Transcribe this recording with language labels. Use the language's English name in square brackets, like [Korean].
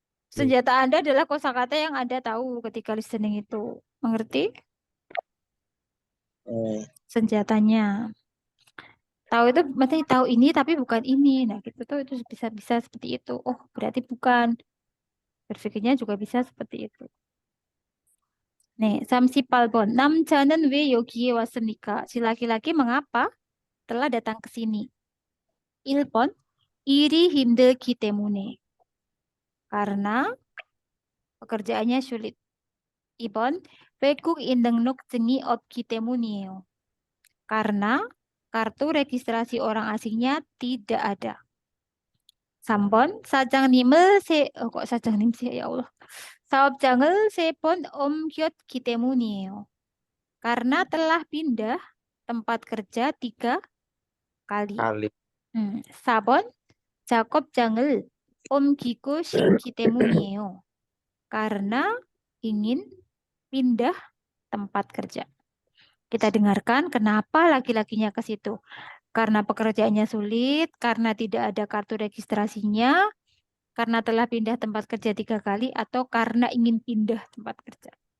[Indonesian] Senjata Anda adalah kosakata yang Anda tahu ketika listening itu. Mengerti? Senjatanya. Tahu itu berarti tahu ini tapi bukan ini. Nah, gitu tuh itu bisa seperti itu. Oh, berarti bukan. Berpikirnya juga bisa seperti itu. [Korean] 네, 38번. 남자는 왜 여기에 왔습니까? [Indonesian] Si laki-laki mengapa telah datang ke sini? 1번. [Korean] 일이 힘들기 때문에. [Indonesian] Karena pekerjaannya sulit. 2번. [Korean] 외국인 등록증이 없기 때문이에요. [Indonesian] Karena kartu registrasi orang asingnya tidak ada. [Korean] 3번. [Indonesian] kok 사장님 sih ya Allah. [Korean] 사업장을 3번 옮겼기 때문이에요. [Indonesian] Karena telah pindah tempat kerja 3 kali. 4번. [Korean] 작업장을 옮기고 싶기 때문이에요. [Indonesian] Karena ingin pindah tempat kerja. Kita dengarkan kenapa laki-lakinya ke situ. Karena pekerjaannya sulit, karena tidak ada kartu registrasinya, karena telah pindah tempat kerja 3 kali, atau karena ingin pindah tempat kerja.